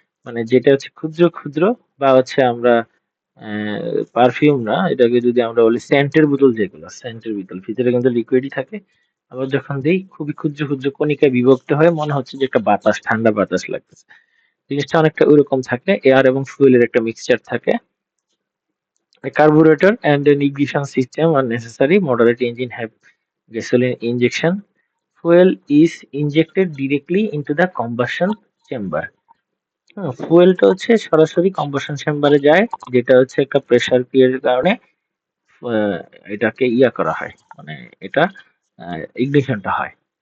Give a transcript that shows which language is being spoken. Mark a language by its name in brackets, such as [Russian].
[Bangla] মানে যেটা ক্ষুদ্র ক্ষুদ্র, বা আমরা পারফিউম না, এটাকে যদি আমরা বলি সেন্টের বোতল, যেগুলো সেন্টের বোতল ভিতরে কিন্তু লিকুইডই থাকে। আবার যখন দেই খুবই ক্ষুদ্র ক্ষুদ্র কণিকায় বিভক্ত হয়ে মনে হচ্ছে যে একটা বাতাস, ঠান্ডা বাতাস লাগতেছে। জিনিসটা অনেকটা ওইরকম থাকে, এয়ার এবং ফুয়েলের একটা মিক্সচার থাকে। [English] A carburetor and an ignition system are necessary. Moderate engine have gasoline injection. Fuel is injected directly into the combustion chamber. [Bangla] ফুয়েলটা সরাসরি কম্বাসন চেম্বারে যায়, যেটা একটা প্রেসার ক্রিয়েটের কারণে এটাকে করা হয়, মানে এটা ইগনিশনটা হয়।